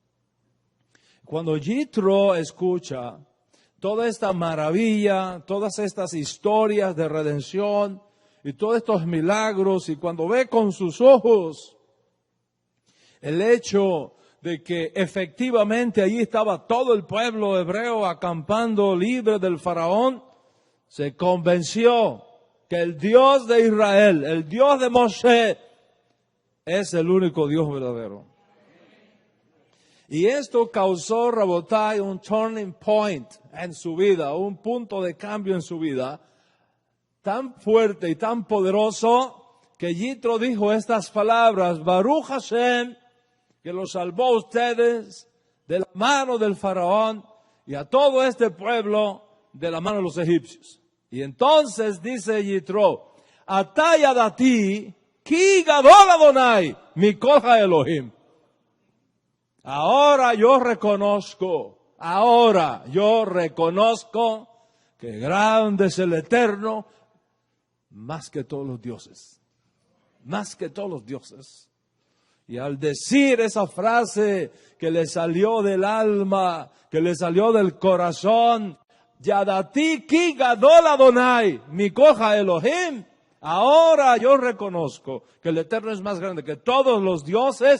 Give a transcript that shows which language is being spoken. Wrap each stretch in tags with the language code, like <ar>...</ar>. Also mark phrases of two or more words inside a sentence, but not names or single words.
<es>Cuando Jitro escucha toda esta maravilla, todas estas historias de redención y todos estos milagros, y cuando ve con sus ojos el hecho de que efectivamente allí estaba todo el pueblo hebreo acampando libre del faraón, se convenció que el Dios de Israel, el Dios de Moshe, es el único Dios verdadero. Y esto causó, Rabotai, un</es> <en>turning point</en> <es>en su vida, un punto de cambio en su vida, tan fuerte y tan poderoso, que Jitro dijo estas palabras:</es> <he>ברוך השם,</he> <es>que los salvó a ustedes de la mano del faraón y a todo este pueblo de la mano de los egipcios.</es> <he>Y entonces dice Jitro: עתה ידעתי כי גדול ה' מכל האלהים.</he> <es>Ahora yo reconozco que grande es el Eterno, más que todos los dioses. Más que todos los dioses. Y al decir esa frase que le salió del alma, que le salió del corazón,</es> <he>ידעתי כי גדול ה' מכל האלהים,</he> <es>ahora yo reconozco que el Eterno es más grande que todos los dioses.</es>